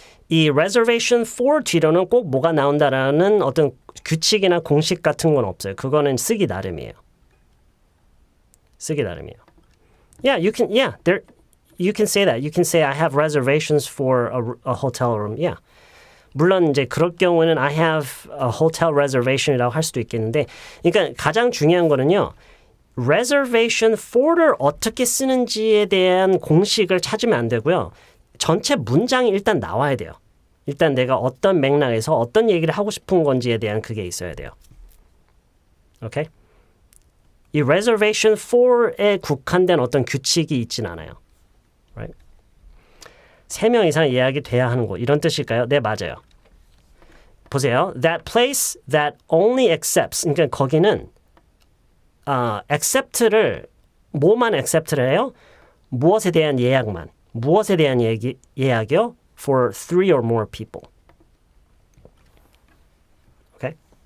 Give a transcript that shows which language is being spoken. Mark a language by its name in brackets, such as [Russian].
[Korean] 이 reservation for 뒤로는 꼭 뭐가 나온다라는 어떤 규칙이나 공식 같은 건 없어요. 그거는 쓰기 나름이에요. [English] Yeah, you can say that. You can say I have reservations for a hotel room. Yeah. [Korean] 물론 이제 그럴 경우에는 [English] I have a hotel reservation [Korean] 이라고 할 수도 있겠는데, 그러니까 가장 중요한 거는요. reservation for를 어떻게 쓰는지에 대한 공식을 찾으면 안 되고요. 전체 문장이 일단 나와야 돼요. 일단 내가 어떤 맥락에서 어떤 얘기를 하고 싶은 건지에 대한 그게 있어야 돼요. 오케이? 이 reservation for에 국한된 어떤 규칙이 있진 않아요. [English] Right? [Korean] 3명 이상 예약이 돼야 하는 곳. 이런 뜻일까요? 네, 맞아요. 보세요. [English] That place that only accepts. [Korean] 그러니까 거기는 accept를 뭐만 accept를 해요? 무엇에 대한 예약만. 무엇에 대한 예약이요? [English] For 3 or more people. Okay?